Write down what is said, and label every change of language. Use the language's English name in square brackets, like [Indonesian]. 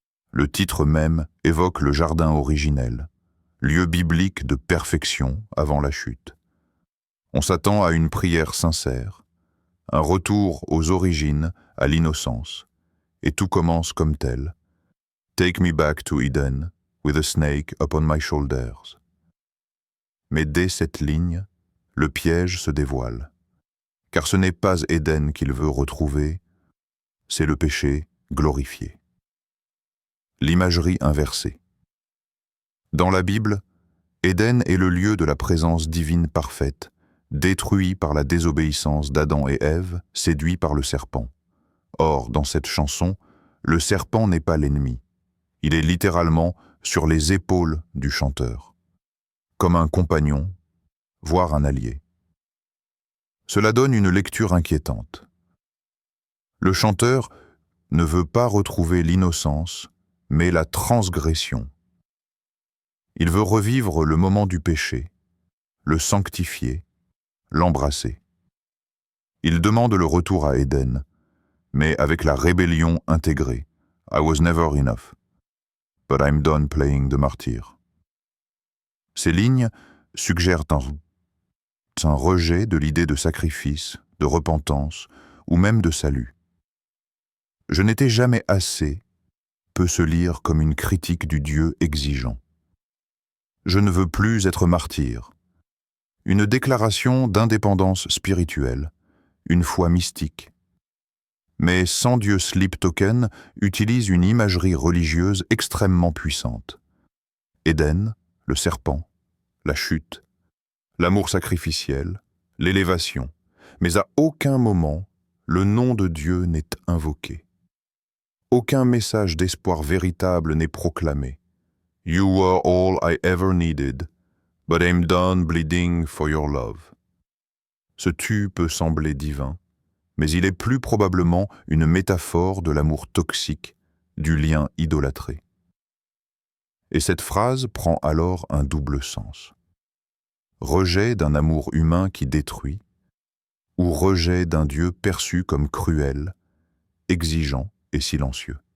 [French] Le titre même évoque le jardin originel, lieu biblique de perfection avant la chute. On s'attend à une prière sincère, un retour aux origines, à l'innocence, et tout commence comme tel. [English] Take me back to Eden, with a snake upon my shoulders. [French] Mais dès cette ligne, le piège se dévoile, car ce n'est pas Éden qu'il veut retrouver, c'est le péché glorifié. L'imagerie inversée. Dans la Bible, Éden est le lieu de la présence divine parfaite, détruit par la désobéissance d'Adam et Ève, séduits par le serpent. Or, dans cette chanson, le serpent n'est pas l'ennemi. Il est littéralement sur les épaules du chanteur, comme un compagnon, voire un allié. Cela donne une lecture inquiétante. Le chanteur ne veut pas retrouver l'innocence, mais la transgression. Il veut revivre le moment du péché, le sanctifier, l'embrasser. Il demande le retour à Éden, mais avec la rébellion intégrée. [English] I was never enough, but I'm done playing the martyr. [French] Ces lignes suggèrent un rejet de l'idée de sacrifice, de repentance ou même de salut. Je n'étais jamais assez peut se lire comme une critique du Dieu exigeant. Je ne veux plus être martyr. Une déclaration d'indépendance spirituelle, une foi mystique. Mais Sans Dieu Sleep Token utilise une imagerie religieuse extrêmement puissante. Éden, le serpent, la chute, l'amour sacrificiel, l'élévation, mais à aucun moment le nom de Dieu n'est invoqué. Aucun message d'espoir véritable n'est proclamé. [English] You were all I ever needed, but I'm done bleeding for your love. [French] Ce tu peut sembler divin, mais il est plus probablement une métaphore de l'amour toxique, du lien idolâtré. Et cette phrase prend alors un double sens. Rejet d'un amour humain qui détruit, ou rejet d'un Dieu perçu comme cruel, exigeant et silencieux.